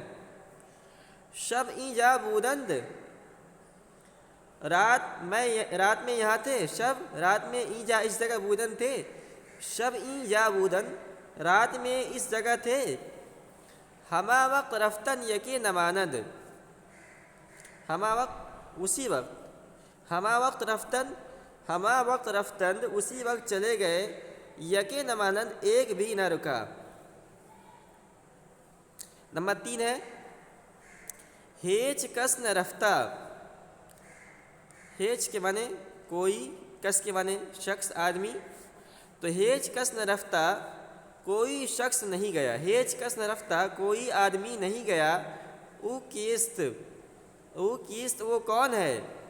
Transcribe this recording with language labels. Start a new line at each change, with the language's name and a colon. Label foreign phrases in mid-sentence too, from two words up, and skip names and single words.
Persian: شب این جا بودند
Urdu: رات میں یہاں تھے،
Persian: شب
Urdu: رات میں
Persian: این جا
Urdu: اس جگہ
Persian: بودند تھے، شب این جا بودند
Urdu: رات میں اس جگہ تھے،
Persian: ہما وقت رفتن یکی نماند، ہما وقت
Urdu: اسی وقت،
Persian: ہما وقت رفتند
Urdu: اسی وقت چلے گئے،
Persian: یکی نماند
Urdu: ایک بھی نہ رکا۔ نمبر 3 ہے
Persian: ہیچ کس نہ رفتہ،
Urdu: ہیچ کے معنی کوئی، کس کے معنی شخص آدمی، تو
Persian: ہیچ کس نہ رفتہ
Urdu: کوئی شخص نہیں گیا،
Persian: ہیچ کس نہ رفتہ
Urdu: کوئی آدمی نہیں گیا،
Persian: او کیست
Urdu: وہ کون ہے،